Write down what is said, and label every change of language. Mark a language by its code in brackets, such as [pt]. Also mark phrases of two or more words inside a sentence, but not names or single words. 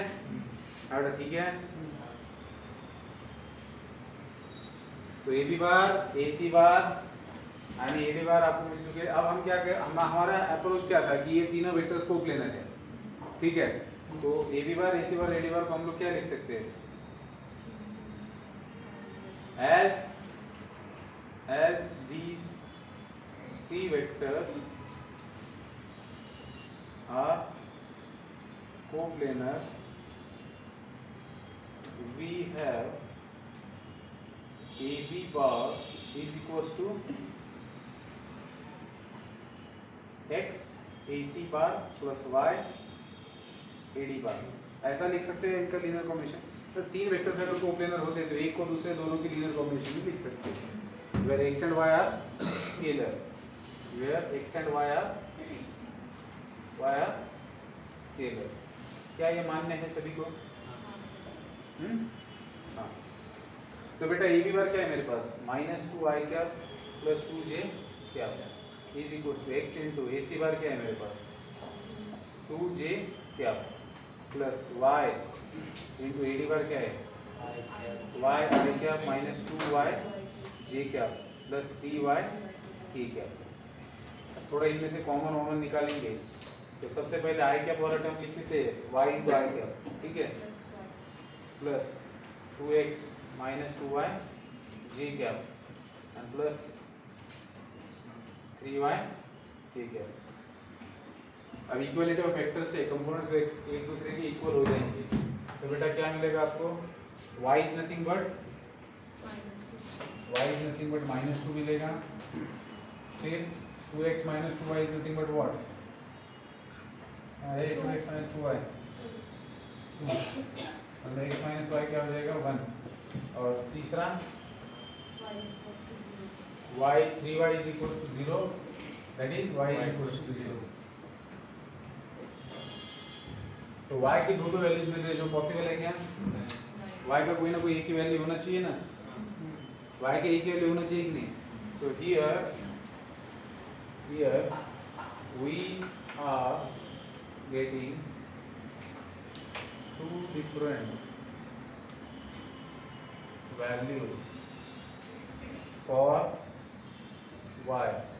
[hi] ठीक है. तो AB बार AC बार यानी AD बार आपको मिल चुके हैं. अब हम क्या करें हमारा अप्रोच क्या था कि ये तीनों [en] vectors coplanar [hi] है. ठीक है. तो AB बार AC बार AD बार को हम लोग क्या लिख सकते हैं [en] as these 3 vectors are coplanar we have AB bar is equals to x AC bar plus y AD bar. [hi] ऐसा लिख सकते हैं इनका [en] linear combination. [hi] तो 3 वेक्टर्स अगर कोप्लेनर होते हैं तो एक को दूसरे दोनों की [en] linear combination [hi] भी लिख सकते हैं. [en] where x and y are scalar scalar. [hi] क्या ये मान्य है सभी को. हाँ तो बेटा AB बार क्या है मेरे पास -2I क्या प्लस 2J क्या [en] is equal to x into AC bar [hi] क्या है मेरे पास 2J क्या प्लस [en] y into AD bar [hi] क्या है [en] y i cap minus 2y j cap plus 3y k cap। [hi] थोड़ा इनमें से कॉमन निकालेंगे तो सबसे पहले i cap वाला टर्म लिख देते हैं [en] y into i cap, [hi] ठीक है, [en] plus 2x minus 2y j cap and plus 3y k cap. [hi] अब [en] equality of factor [hi] से कंपोनेंट्स एक दूसरे के इक्वल हो जाएंगे तो बेटा क्या मिलेगा आपको, [en] y is nothing but -2 [hi] मिलेगा, फिर [en] 2x minus 2y is nothing but what, अरे 2x minus 2y, [hi] मतलब x minus y क्या हो जाएगा 1, और तीसरा [en] y 3y is equal to 0, that is y is equal to 0। [hi] तो y की दो वैल्यूज मिल रही है जो पॉसिबल है क्या, y का कोई ना कोई एक ही वैल्यू होना चाहिए ना, y का एक ही वैल्यू होना चाहिए कि नहीं। [en] So here we are getting two different values for y